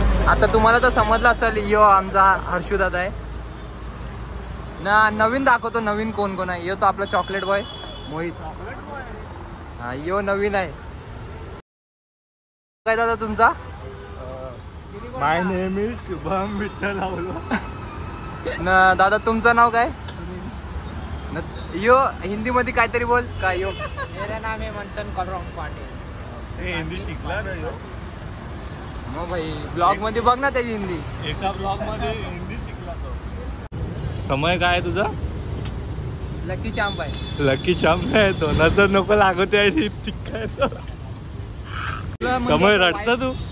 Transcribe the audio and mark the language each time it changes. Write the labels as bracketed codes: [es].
[mr] आता तुम्हाला तर समजलं असेल. यो आमचा हर्षू दादा आहे. ना नवीन दाखवतो, नवीन कोण कोण आहे. यो तो आपला चॉकलेट बॉय मोहित. हा यो नवीन आहे. काय दादा तुमचा? [en] My name is Shubham Vitthal Avlo. [mr] ना दादा तुमचं नाव काय? यो हिंदी मध्ये काहीतरी बोल. काय यो? [hi] मेरा नाम है मंथन कलरंग पाटिल. [mr] हिंदी शिकला ना यो. मग भाई ब्लॉग मध्ये बघ ना त्याची हिंदी. एका ब्लॉग मध्ये हिंदी शिकला तो. समय काय आहे तुझा? लकी चांप आहे. लकी चांप आहे तो. नजर नको लागते आणि काय तो. समय रडता तू?